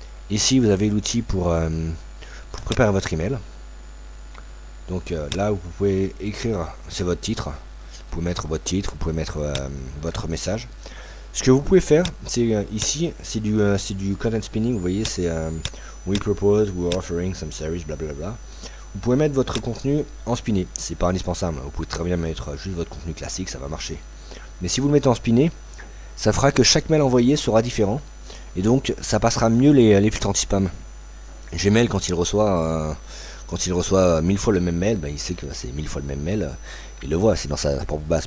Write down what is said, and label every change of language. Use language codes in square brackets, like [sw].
[fr] Ici vous avez l'outil pour préparer votre email. Donc là vous pouvez écrire, c'est votre titre. Vous pouvez mettre votre titre, vous pouvez mettre votre message. Ce que vous pouvez faire, c'est ici, c'est du content spinning. Vous voyez, c'est [en] We propose, we're offering some service, blablabla. [fr] Vous pouvez mettre votre contenu en spiné, c'est pas indispensable. Vous pouvez très bien mettre juste votre contenu classique, ça va marcher. Mais si vous le mettez en spiné, ça fera que chaque mail envoyé sera différent. Et donc ça passera mieux les filtres anti-spam. Gmail, quand il reçoit 1000 fois le même mail, il sait que c'est 1000 fois le même mail, il le voit, c'est dans sa propre base.